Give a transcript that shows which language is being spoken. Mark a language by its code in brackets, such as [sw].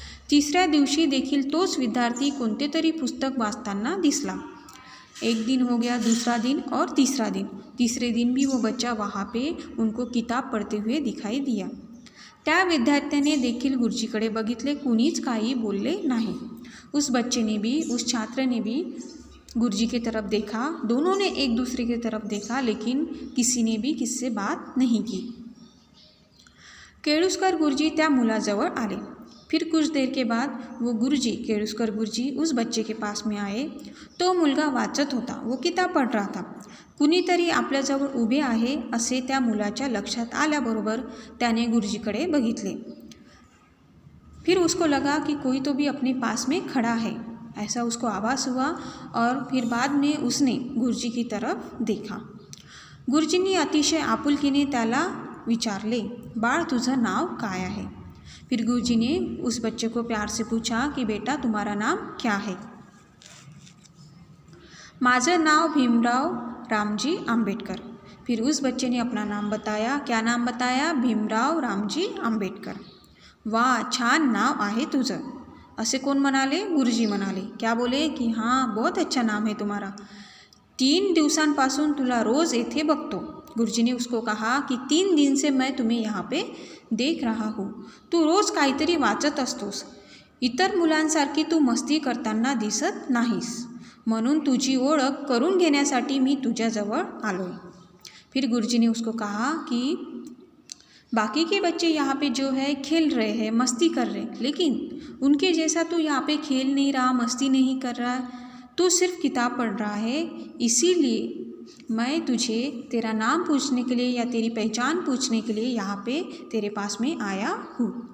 [mr] तिसऱ्या दिवशी देखील तोच विद्यार्थी कोणते तरी पुस्तक वाचताना दिसला। [hi] एक दिन हो गया, दूसरा दिन और तीसरा दिन। तीसरे दिन भी वो बच्चा वहाँ पे उनको किताब पढ़ते हुए दिखाई दिया। [mr] त्या विद्यार्थ्याने देखील गुरुजीकडे बघितले, कुणीच काही बोलले नहीं। [hi] उस बच्चे ने भी, उस छात्र ने भी गुरुजी की तरफ देखा, दोनों ने एक दूसरे की तरफ देखा, लेकिन किसी ने भी किससे बात नहीं की। [mr] केळुस्कर गुरुजी त्या मुलाजवळ आले। [hi] फिर कुछ देर के बाद वो गुरुजी, केळुस्कर गुरुजी उस बच्चे के पास में आए। [mr] तो मुलगा वाचत होता, [hi] वो किताब पढ़ रहा था। [mr] कुणीतरी आपल्याजवळ उभे आहे असे त्या मुलाच्या लक्षात आल्याबरोबर त्याने गुरुजीकडे बघितले। [hi] फिर उसको लगा कि कोई तो भी अपने पास में खड़ा है, ऐसा उसको आभास हुआ और फिर बाद में उसने गुरुजी की तरफ देखा। [mr] गुरुजींनी अतिशय आपुलकीने त्याला विचारले, बाळ तुझं नाव काय आहे? [hi] फिर गुरुजी ने उस बच्चे को प्यार से पूछा कि बेटा तुम्हारा नाम क्या है? [mr] माझं नाव भीमराव रामजी अंबेडकर। [hi] फिर उस बच्चे ने अपना नाम बताया। क्या नाम बताया? भीमराव रामजी अंबेडकर। [mr] वाह, छान नाव आहे तुझं, असे कोण म्हणाले? गुरुजी म्हणाले। [hi] क्या बोले कि हाँ, बहुत अच्छा नाम है तुम्हारा, [mr] 3 दिवसांपासून तुला रोज़ येथे बघतो। [hi] गुरुजी ने उसको कहा कि 3 दिन से मैं तुम्हें यहाँ पे देख रहा हूँ, [mr] तू रोज़ काहीतरी वाचत असतोस, इतर मुलांसारखी तू मस्ती करताना दिसत नाहीस, म्हणून तुझी ओळख करून घेण्यासाठी मी तुझ्याजवळ आलोय। [hi] फिर गुरुजी ने उसको कहा कि बाकी के बच्चे यहाँ पे जो है खेल रहे हैं, मस्ती कर रहे हैं, लेकिन उनके जैसा तू यहाँ पे खेल नहीं रहा, मस्ती नहीं कर रहा है, तू सिर्फ किताब पढ़ रहा है, इसीलिए मैं तुझे तेरा नाम पूछने के लिए या तेरी पहचान पूछने के लिए यहाँ पे तेरे पास में आया हूँ।